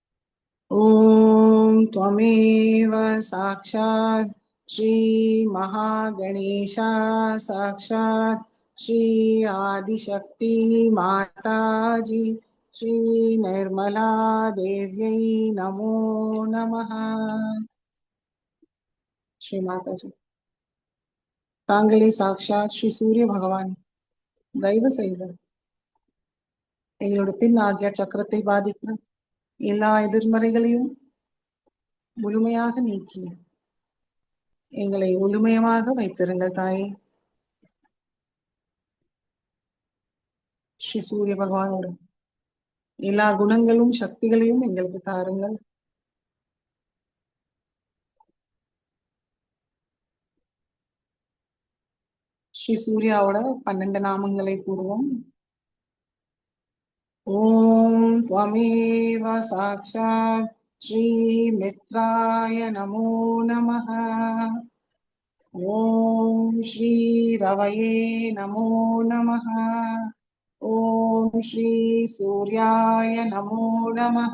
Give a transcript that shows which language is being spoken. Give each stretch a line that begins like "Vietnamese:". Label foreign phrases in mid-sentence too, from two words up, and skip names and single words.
Sanskrit: ओम त्वमेव साक्षात श्री महागणेशा साक्षात श्री आदिशक्ति माता जी श्री निर्मला देव्यै नमो नमः।
Tamil: श्री माता जी தாங்களே சாட்சாத் ஸ்ரீ சூரிய பகவான். தயவு செய்து எங்களோட பின் ஆகிய சக்கரத்தை பாதிக்கிற எல்லா எதிர்மறைகளையும் முழுமையாக நீக்கி எங்களை முழுமையாக வைத்திருங்கள் தாயே. ஸ்ரீ சூரிய பகவானோட எல்லா குணங்களும் சக்திகளையும் எங்களுக்கு தாருங்கள். ஸ்ரீ சூர்யாவோட 12 நாமங்களை கூறுவோம்.
Sanskrit: ஓம் त्वमेव साक्षात् श्री मित्राय नमो नमः। ओम श्री रवये नमो नमः। ओम श्री सूर्याय नमो नमः।